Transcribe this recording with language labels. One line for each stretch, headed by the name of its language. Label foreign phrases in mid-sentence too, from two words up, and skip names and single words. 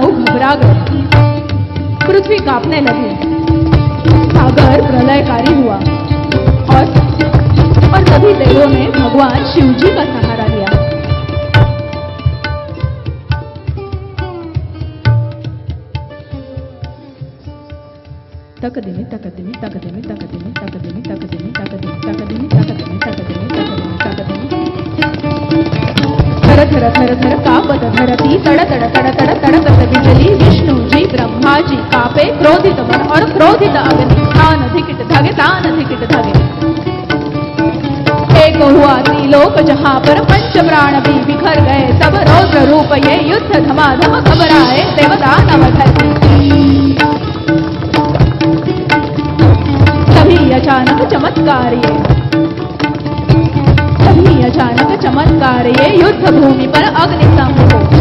Hindi: घबरा गए, पृथ्वी कांपने लगी, सागर प्रलयकारी हुआ और तभी देवों ने भगवान शिव जी का सहारा लिया. तकदिमी तकदिमी तकदिमी तकदिमी तकदिमी तकदिमी तकदिमी तकदिमी तकदिमी तकदिमी तकदिमी थर थर थर थर कापत धरती, तड़ तड़ तड़ तड़ तड़कत बिजली. विष्णु जी ब्रह्मा जी कापे, क्रोधित मन और क्रोधित अग्नि, तान धिकिट धगे, तान धिकिट धगे. एक हुआ त्रिलोक जहां पर पंच प्राण भी बिखर गए, तब रौद्र रूप ये युद्ध धमाधम घबराए देवता नवधर्मी. तभी अचानक चमत्कार ये युद्ध भूमि पर अग्निशंभ हो.